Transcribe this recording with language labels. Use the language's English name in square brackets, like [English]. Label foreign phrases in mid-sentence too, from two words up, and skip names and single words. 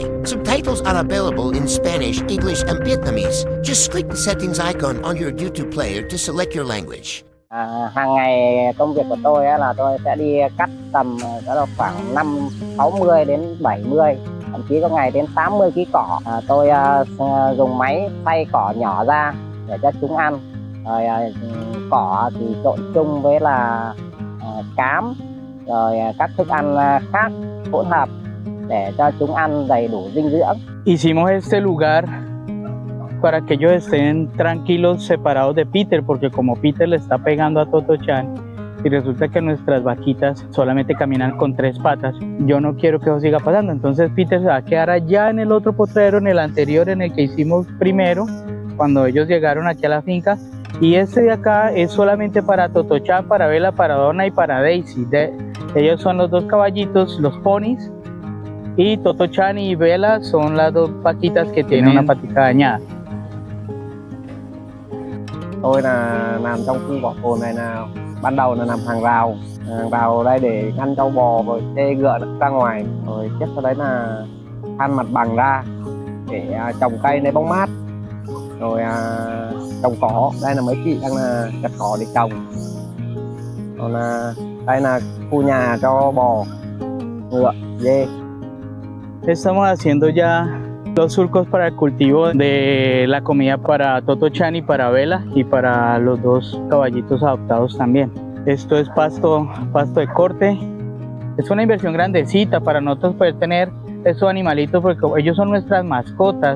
[English] Subtitles are available in Spanish, English, and Vietnamese. Just click the settings icon on your YouTube player to select your language. [Vietnamese] Hàng ngày công việc của tôi là tôi sẽ đi cắt tầm khoảng 60 đến 70, thậm chí có ngày đến 80 kg cỏ. Tôi dùng máy xay cỏ nhỏ ra để cho chúng ăn. Rồi cỏ thì trộn chung với là cám, rồi các thức ăn khác hỗn hợp để cho chúng ăn đầy đủ dinh dưỡng. [Spanish] Hicimos este lugar para que ellos estén tranquilos, separados de Peter, porque como Peter le está pegando a Toto-chan y resulta que nuestras vaquitas solamente caminan con 3 patas, yo no quiero que eso siga pasando. Entonces Peter se va a quedar allá en el otro potrero, en el anterior, en el que hicimos primero, cuando ellos llegaron aquí a la finca. Y este de acá es solamente para Toto-chan, para Bella, para Donna y para Daisy. Ellos son los 2 caballitos, los ponis, y Toto-chan y Bella son las 2 vaquitas que tienen una patica dañada. [Vietnamese] Tôi là làm trong khu bảo tồn này, là ban đầu là làm hàng rào đây để ngăn trâu bò rồi xe ngựa ra ngoài, rồi tiếp sau đấy là than mặt bằng ra để trồng cây lấy bóng mát, rồi trồng cỏ. Đây là mấy chị đang là chặt cỏ để trồng. Còn đây là khu nhà cho bò, ngựa, dê. [Spanish] Estamos haciendo ya los surcos para el cultivo de la comida para Toto-chan y para Bella y para los 2 caballitos adoptados también. Esto es pasto de corte. Es una inversión grandecita para nosotros poder tener estos animalitos, porque ellos son nuestras mascotas.